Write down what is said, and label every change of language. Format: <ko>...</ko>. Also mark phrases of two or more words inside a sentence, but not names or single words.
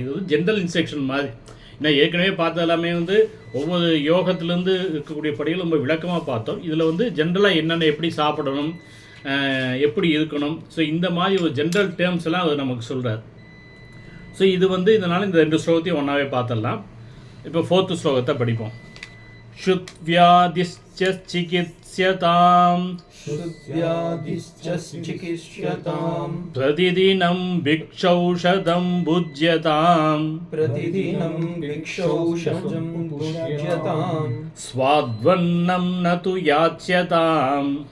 <ta>இது வந்து</ta> <en>general instruction</en> <ta>மாதிரி. ஏன்னா ஏற்கனவே பார்த்த எல்லாமே வந்து ஒவ்வொரு யோகத்துலேருந்து இருக்கக்கூடிய படிகள் ரொம்ப விளக்கமாக பார்த்தோம். இதில் வந்து ஜென்ரலாக என்னென்ன எப்படி சாப்பிடணும், எப்படி இருக்கணும், ஸோ இந்த மாதிரி ஒரு</ta> <en>general terms</en> <ta>எல்லாம் அவர் நமக்கு சொல்கிறார். ஸோ இது வந்து இதனால் இந்த 2 ஸ்லோகத்தையும் ஒன்றாவே பார்த்துடலாம். இப்போ 4th ஸ்லோகத்தை படிப்போம்.</ta> <sa>शुद्व्याधिश्च चिकित्स्यताम् प्रतिदिनं भिक्षौषधं भुज्यताम् स्वाद्वन्नं न तु याच्यताम्</sa>